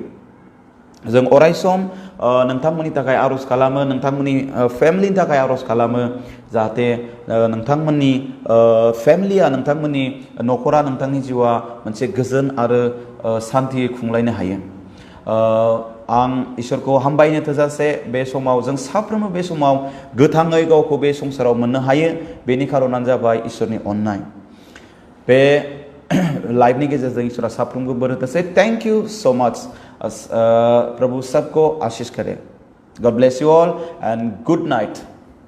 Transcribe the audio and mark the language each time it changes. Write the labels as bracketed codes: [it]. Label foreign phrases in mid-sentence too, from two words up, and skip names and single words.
[brx] जों अरायसम नोंथांमोननि थाखाय आरज खालामो, नोंथांमोननि फेमिलिनि थाखाय आरज खालामो, जाहाथे नोंथांमोननि फेमिलिया, नोंथांमोननि न'खरा, नोंथांनि जिउआ मोनसे गोजोन आरो सान्थियै खुंलायनो हायो। आं इसोरखौ हामबायनो थोजासे बे समाव जों साफ्रोमबो बे समाव गोथाङै गावखौ बे संसाराव मोननो हायो, बेनि खारनानो जाबाय इसोरनि अननाय। बे लाइफनि गेजेरजों इसोरा साफ्रोमबो बोर होथोंसै। [en] Thank you so much. [hi] प्रभु सबको आशीष करे। [en] God bless you all and good night.